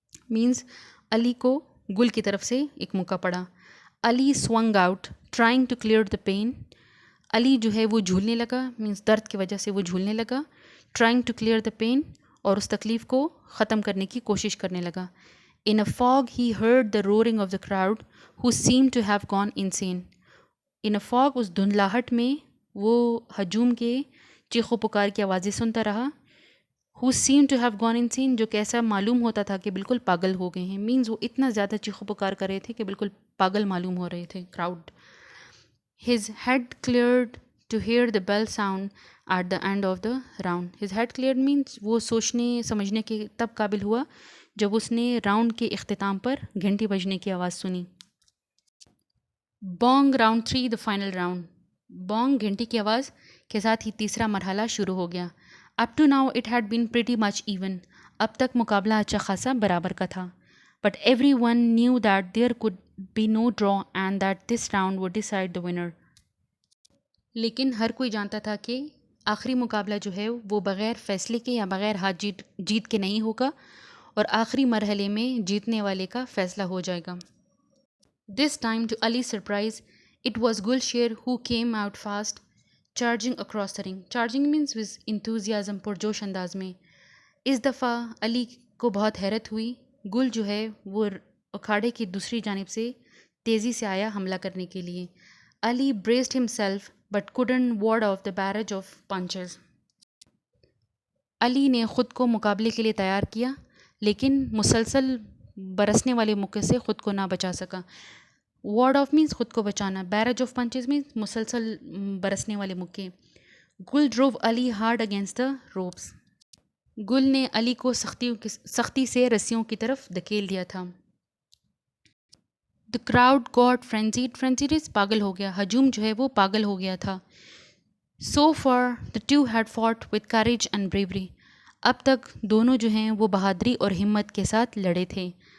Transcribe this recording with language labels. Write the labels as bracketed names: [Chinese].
[Urdu] Means علی کو گل کی طرف سے ایک مکہ پڑا. [English] Ali swing out trying to clear the pain. [Urdu] علی جو ہے وہ جھولنے لگا، مینس درد کی وجہ سے وہ جھولنے لگا. [English] trying to clear the pain, [Urdu] اور اس تکلیف کو ختم کرنے کی کوشش کرنے لگا. [English] In a fog he heard the roaring of the crowd who seemed to have gone insane. In a fog، [Urdu] اس دھندلاہٹ میں وہ ہجوم کے چیخو پکار کی آوازیں سنتا رہا. [English] who seemed to have gone insane، [Urdu] جو کیسا معلوم ہوتا تھا کہ بالکل پاگل ہو گئے ہیں. مینز وہ اتنا زیادہ چیخو پکار کر رہے تھے کہ بالکل پاگل معلوم ہو رہے تھے crowd. [English] his head cleared to hear the bell sound at the end of the round. his head cleared means [Urdu] وہ سوچنے سمجھنے کے تب قابل ہوا جب اس نے راؤنڈ کے اختتام پر گھنٹی بجنے کی آواز سنی. Boeing [English] Round 3 the final round. [Urdu] Boeing گھنٹی کی آواز کے ساتھ ہی تیسرا مرحلہ شروع ہو گیا. [English] Up to now it had been pretty much even. [Urdu] اب تک مقابلہ اچھا خاصا برابر کا تھا. [English] But everyone knew that there could be no draw and that this round would decide the winner. [Urdu] لیکن ہر کوئی جانتا تھا کہ آخری مقابلہ جو ہے وہ بغیر فیصلے کے یا بغیر ہار جیت کے نہیں ہوگا، اور آخری مرحلے میں جیتنے والے کا فیصلہ ہو جائے گا. [English] This time to Ali surprise It was Gulsher who came out fast, charging across the ring. Charging means with enthusiasm, [Urdu] پرجوش انداز میں. اس دفعہ علی کو بہت حیرت ہوئی. گل جو ہے وہ اکھاڑے کی دوسری جانب سے تیزی سے آیا حملہ کرنے کے لیے. [English] Ali braced himself but couldn't ward off the barrage of punches. [Urdu] علی نے خود کو مقابلے کے لیے تیار کیا لیکن مسلسل برسنے والے مکے سے خود کو نہ بچا سکا. وارڈ آف مینس خود کو بچانا. بیرج آف پنچز مینس مسلسل برسنے والے مکے. [English] Gul drove Ali hard against the ropes. [Urdu] گل نے علی کو سختی سے رسیوں کی طرف دھکیل دیا تھا. [English] The crowd got frenzied. Frenzied is [Urdu] پاگل ہو گیا. ہجوم جو ہے وہ پاگل ہو گیا تھا. [English] So far the two had fought with courage and bravery. [Urdu] اب تک دونوں جو ہیں وہ بہادری اور ہمت کے ساتھ لڑے تھے.